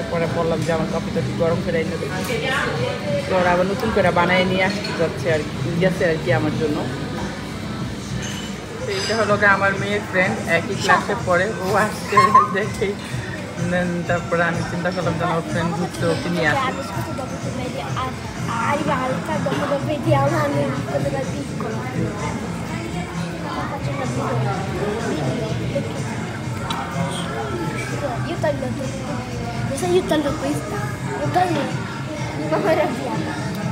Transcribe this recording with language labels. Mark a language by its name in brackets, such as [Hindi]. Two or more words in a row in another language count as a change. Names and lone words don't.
[Bangla] পরে বললাম যে আমার কফিটা একটু গরম করে এনে দেবে, তো ওরা আবার নতুন করে বানিয়ে নিয়ে আসতে যাচ্ছে আর গেছে আর কি আমার জন্য। তো এইটা হলো আমার মেয়ের ফ্রেন্ড, একই ক্লাসে পড়ে, ও আসছে দেখে তারপরে আমি চিন্তা করলাম যে আমার ফ্রেন্ড ঘুরতে ওকে নিয়ে আসে। [Italian] Arriva alta dopo lo vediamo nel piccolo da piccolo. Faccio una video. Io taglio tutto. Adesso io taglio questa. Io taglio. Mi fa arrabbiare.